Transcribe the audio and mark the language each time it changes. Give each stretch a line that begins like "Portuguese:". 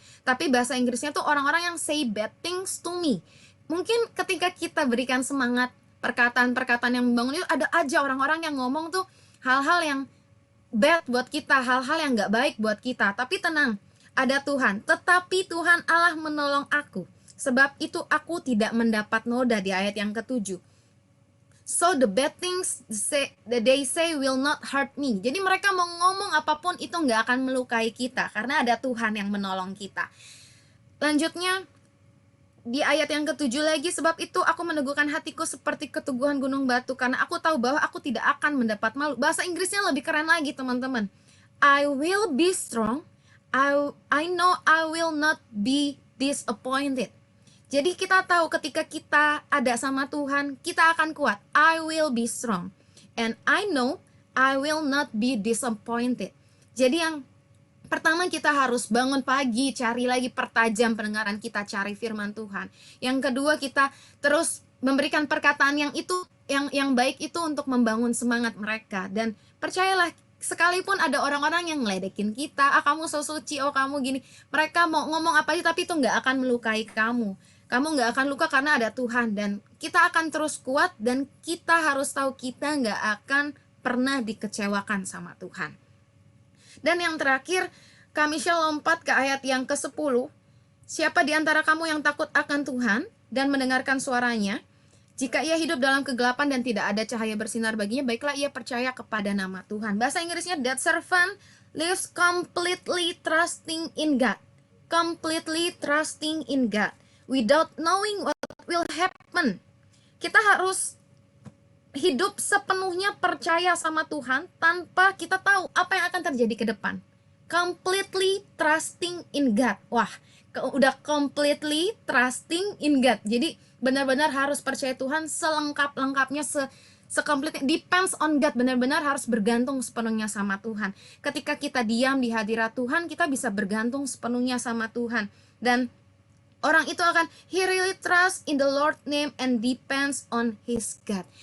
Indonesian: Tapi bahasa Inggrisnya tuh orang-orang yang
English: say bad things to me.
Indonesian: Mungkin ketika kita berikan semangat, perkataan-perkataan yang membangun itu, ada aja orang-orang yang ngomong tuh hal-hal yang bad buat kita, hal-hal yang gak baik buat kita. Tapi tenang, ada Tuhan. Tetapi Tuhan Allah menolong aku. Sebab itu aku tidak mendapat noda di ayat yang ke-7.
English: So the bad things that they say will not hurt me.
Indonesian: Jadi mereka mau ngomong apapun itu nggak akan melukai kita karena ada Tuhan yang menolong kita. Lanjutnya di ayat yang ke-7 lagi, sebab itu aku meneguhkan hatiku seperti keteguhan gunung batu karena aku tahu bahwa aku tidak akan mendapat malu. Bahasa Inggrisnya lebih keren lagi teman-teman.
English: I will be strong. I know I will not be disappointed.
Indonesian: Jadi kita tahu ketika kita ada sama Tuhan, kita akan kuat.
English: I will be strong. And I know I will not be disappointed.
Indonesian: Jadi yang pertama kita harus bangun pagi, cari lagi, pertajam pendengaran kita, cari firman Tuhan. Yang kedua kita terus memberikan perkataan yang itu, yang baik itu untuk membangun semangat mereka. Dan percayalah, sekalipun ada orang-orang yang ngeledekin kita, kamu so suci, kamu gini, mereka mau ngomong apa aja tapi itu nggak akan melukai kamu. Kamu nggak akan luka karena ada Tuhan, dan kita akan terus kuat, dan kita harus tahu kita nggak akan pernah dikecewakan sama Tuhan. Dan yang terakhir, Kak Michelle lompat ke ayat yang ke-10. Siapa di antara kamu yang takut akan Tuhan dan mendengarkan suaranya? Jika ia hidup dalam kegelapan dan tidak ada cahaya bersinar baginya, baiklah ia percaya kepada nama Tuhan. Bahasa Inggrisnya,
English: that servant lives completely trusting in God. Completely trusting in God. Without knowing what will happen.
Indonesian: Kita harus hidup sepenuhnya percaya sama Tuhan tanpa kita tahu apa yang akan terjadi ke depan.
English: Completely trusting in God.
Indonesian: Wah, udah
English: completely trusting in God.
Indonesian: Jadi benar-benar harus percaya Tuhan selengkap-lengkapnya, sekomplit,
English: depends on God,
Indonesian: benar-benar harus bergantung sepenuhnya sama Tuhan. Ketika kita diam di hadirat Tuhan, kita bisa bergantung sepenuhnya sama Tuhan. Dan orang itu akan,
English: he really trust in the Lord's name and depends on his God.